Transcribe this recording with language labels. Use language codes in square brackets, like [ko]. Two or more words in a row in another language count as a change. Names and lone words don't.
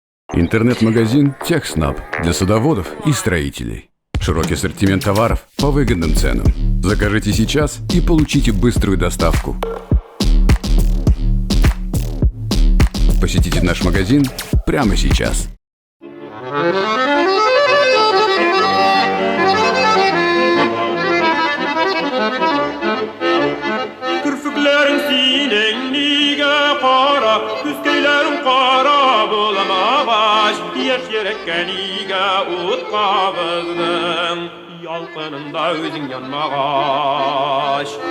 [ru] Интернет-магазин «Техснаб» для садоводов и строителей. Широкий ассортимент товаров по выгодным ценам. Закажите сейчас и получите быструю доставку. Посетите наш магазин прямо сейчас. [tt] Kürfüklerin sinen niga qara, küskeylerin qara bulamağaş, yaş yerekken niga ut qabızdın, yalqınında özün yanmağaş.